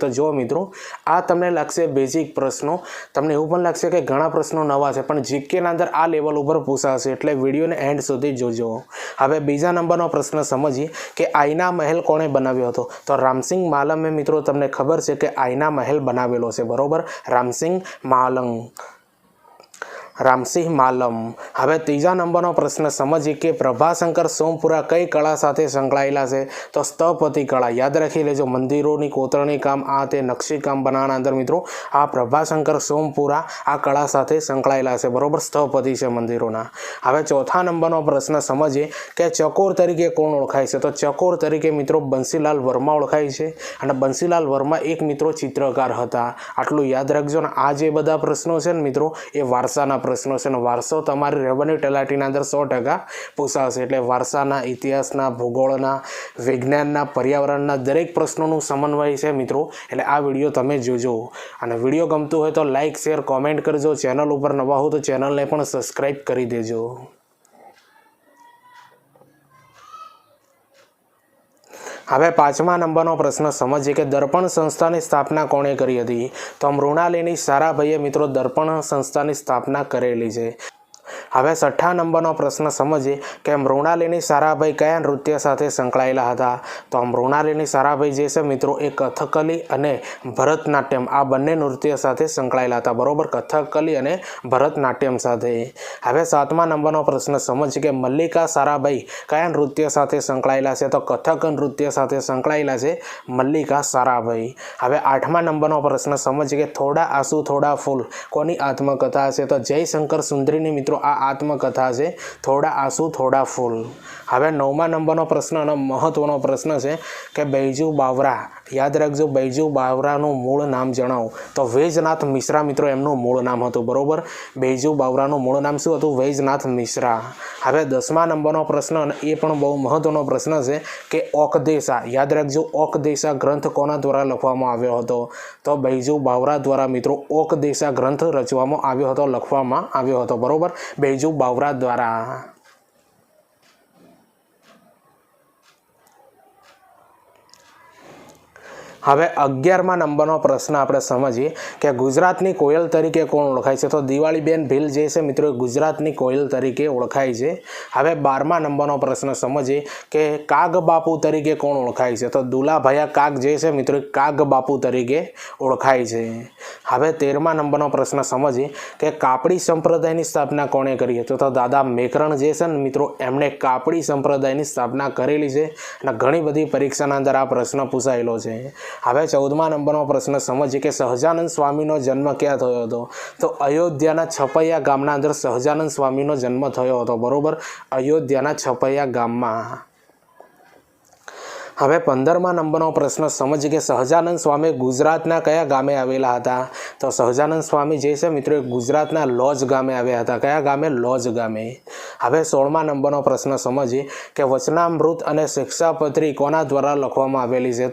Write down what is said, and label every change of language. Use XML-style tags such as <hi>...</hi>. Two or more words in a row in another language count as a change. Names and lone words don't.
<gu>તો જો મિત્રો આ તમને લાગશે બેસિક પ્રશ્નો, તમને એવું પણ લાગશે કે ઘણા પ્રશ્નો નવા છે પણ જીકે ના અંદર આ લેવલ ઉપર પૂછાશે, એટલે વિડિયોને એન્ડ સુધી જોજો। હવે બીજા નંબરનો પ્રશ્ન સમજીએ કે આઈના મહલ કોણે બનાવ્યો હતો। તો રામસિંહ માલમે મિત્રો તમને ખબર છે કે આઈના મહલ બનાવેલો છે, બરોબર, રામસિંહ માલમ। હવે તીજા નંબરનો પ્રશ્ન સમજીએ કે પ્રભાશંકર સોમપુરા કઈ કલા સાથે સંકળાયેલા છે। તો સ્થપતિ કલા, યાદ રાખી લેજો, મંદિરોની કોતરણી કામ, આ તે નક્શી કામ બનાવવાના અંદર મિત્રો આ પ્રભાશંકર સોમપુરા આ કલા સાથે સંકળાયેલા છે, બરોબર, સ્થપતિ છે મંદિરોના। હવે ચોથા નંબરનો પ્રશ્ન સમજીએ કે ચકોર તરીકે કોણ ઓળખાય છે। તો ચકોર તરીકે મિત્રો બંસીલાલ વર્મા ઓળખાય છે અને બંસીલાલ વર્મા એક મિત્રો ચિત્રકાર હતા। આટલું યાદ રાખજો ને। આ જે બધા પ્રશ્નો છે મિત્રો એ વારસાના પ્રશ્નો છે। વારસો તમારી રેવન્યૂ તલાટીના અંદર 100% પૂછાશે, એટલે વારસાના, ઇતિહાસના, ભૂગોળના, વિજ્ઞાનના, પર્યાવરણના દરેક પ્રશ્નોનું સમન્વય છે મિત્રો। એટલે આ વિડિયો તમે જોજો અને વિડિયો ગમતો હોય તો</gu> <en>like, share, comment</en> <gu>કરજો। ચેનલ ઉપર નવા હો તો ચેનલને પણ સબ્સ્ક્રાઇબ કરી દેજો। હવે પાંચમા નંબરનો પ્રશ્ન સમજીએ કે દર્પણ સંસ્થાની સ્થાપના કોણે કરી હતી। તો મૃણાલિની સારાભાઈએ મિત્રો દર્પણ સંસ્થાની સ્થાપના કરેલી છે। હવે છઠ્ઠા નંબરનો પ્રશ્ન સમજીએ કે મૃણાલિની સારાભાઈ કયા નૃત્ય સાથે સંકળાયેલા હતા। તો મૃણાલિની સારાભાઈ જે છે મિત્રો એ કથકલી અને ભરતનાટ્યમ આ બંને નૃત્ય સાથે સંકળાયેલા હતા, બરોબર, કથકલી અને ભરતનાટ્યમ સાથે। હવે સાતમા નંબરનો પ્રશ્ન સમજીએ કે મલ્લિકા સારાભાઈ કયા નૃત્ય સાથે સંકળાયેલા છે। તો કથક નૃત્ય સાથે સંકળાયેલા છે મલ્લિકા સારાભાઈ। હવે આઠમા નંબરનો પ્રશ્ન સમજીએ કે થોડા આંસુ થોડા ફૂલ કોની આત્મકથા છે। તો જયશંકર સુંદરીની મિત્રો આ આત્મકથા છે, થોડા આંસુ થોડા ફૂલ। હવે નવમા નંબરનો પ્રશ્ન અને મહત્વનો પ્રશ્ન છે કે બૈજૂ બાવરા, યાદ રાખજો, બૈજૂ બાવરાનું મૂળ નામ જણાવો। તો વૈજનાથ મિશ્રા મિત્રો એમનું મૂળ નામ હતું, બરોબર, બૈજૂ બાવરાનું મૂળ નામ શું હતું? વૈજનાથ મિશ્રા। હવે 10મા નંબરનો પ્રશ્ન અને એ પણ બહુ મહત્વનો પ્રશ્ન છે કે ઓકદેશા, યાદ રાખજો, ઓકદેશા ગ્રંથ કોના દ્વારા લખવામાં આવ્યો હતો। તો બૈજૂ બાવરા દ્વારા મિત્રો ઓકદેશા ગ્રંથ રચવામાં આવ્યો હતો, લખવામાં આવ્યો હતો, બરોબર, બૈજૂ બાવરા દ્વારા। હવે 11મા નંબરનો પ્રશ્ન આપણે સમજીએ કે ગુજરાતની કોયલ તરીકે કોણ ઓળખાય છે। તો દિવાળીબેન ભીલ જે છે મિત્રો ગુજરાતની કોયલ તરીકે ઓળખાય છે। હવે 12મા નંબરનો પ્રશ્ન સમજીએ કે કાગબાપુ તરીકે કોણ ઓળખાય છે। તો દુલાભાયા કાગ જે છે મિત્રો કાગબાપુ તરીકે ઓળખાય છે। હવે 13મા નંબરનો પ્રશ્ન સમજીએ કે કાપડી સંપ્રદાયની સ્થાપના કોણે કરી। તો દાદા મેકરણ જે છે મિત્રો એમણે કાપડી સંપ્રદાયની સ્થાપના કરેલી છે અને ઘણી બધી પરીક્ષાના અંદર આ પ્રશ્ન પૂછાયેલો છે। હવે 14મા નંબરનો પ્રશ્ન સમજીએ કે સહજાનંદ સ્વામીનો જન્મ ક્યાં થયો હતો। તો અયોધ્યાના છપૈયા ગામના અંદર સહજાનંદ સ્વામીનો જન્મ થયો હતો, બરોબર, અયોધ્યાના છપૈયા ગામમાં। હવે 15મા નંબરનો પ્રશ્ન સમજીએ કે સહજાનંદ સ્વામી ગુજરાતના કયા ગામે આવેલા હતા? તો સહજાનંદ સ્વામી જે છે મિત્રો એ ગુજરાતના લોજ ગામે આવ્યા હતા. કયા ગામે? લોજ ગામે. હવે 16મા નંબરનો પ્રશ્ન સમજીએ કે વચનામૃત અને શિક્ષાપત્રી કોના દ્વારા લખવામાં આવેલી છે?</gu>